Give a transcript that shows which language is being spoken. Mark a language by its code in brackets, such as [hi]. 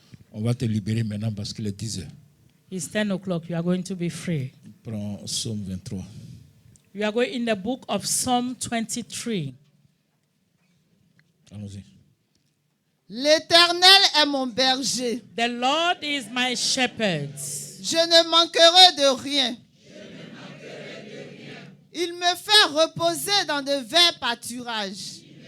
[fr] On va te libérer maintenant parce qu'il est 10 heures. [en] It's 10 o'clock. You are going to be free. [fr] Prends Psaume 23. [en] You are going in the book of Psalm 23. [fr] Allons-y. L'Éternel est mon berger. [en] The Lord is my shepherd. [fr] Je ne manquerai de rien. Il me fait reposer dans de verts pâturages.